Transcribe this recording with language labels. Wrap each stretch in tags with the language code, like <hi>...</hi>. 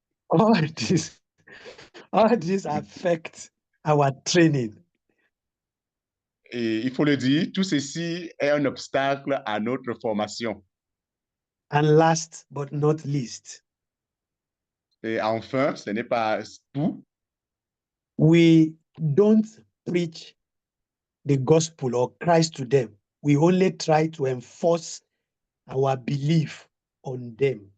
<en>All this affects our training.</en> <fr>Et il faut le dire, tout ceci est un obstacle à notre formation.</fr> <en>And last but not least,</en> <fr>Et enfin, ce n'est pas tout.</fr> <en>we don't preach the gospel or Christ to them. We only try to enforce our belief on them.</en>